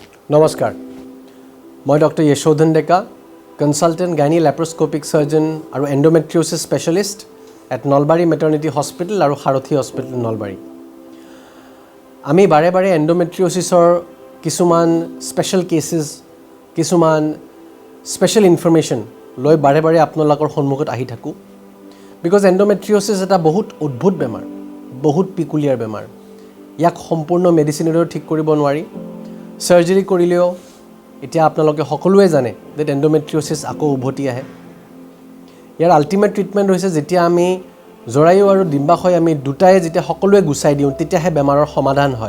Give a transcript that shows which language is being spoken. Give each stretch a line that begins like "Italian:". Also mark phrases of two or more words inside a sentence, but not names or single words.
Assamese: নমস্কাৰ মই ডক্টৰ Yashodhan Deka,
English: consultant gynae laparoscopic surgeon
Assamese: আৰু
English: endometriosis specialist at Nalbari Maternity Hospital
Assamese: আৰু Sarathi Hospital Nalbari. আমি বাৰে বাৰে endometriosisৰ কিছুমান
English: special cases,
Assamese: কিছুমান
English: special information
Assamese: লৈ বাৰে বাৰে আপোনালোকৰ সন্মুখত আহি থাকোঁ
English: because endometriosis
Assamese: এটা বহুত অদ্ভুত বেমাৰ, বহুত peculiar বেমাৰ. ইয়াক সম্পূৰ্ণ মেডিচিনেৰে ঠিক কৰিব নোৱাৰি. সাৰ্জাৰী কৰিলেও এতিয়া আপোনালোকে সকলোৱে জানে যে এন্ডোমেট্ৰিওসিস আকৌ উভতি আহে. ইয়াৰ
English: ultimate treatment
Assamese: হৈছে যেতিয়া আমি জৰায়ু আৰু ডিম্বাশয় আমি দুটাই যেতিয়া সকলোৱে গুচাই দিওঁ তেতিয়াহে বেমাৰৰ সমাধান হয়.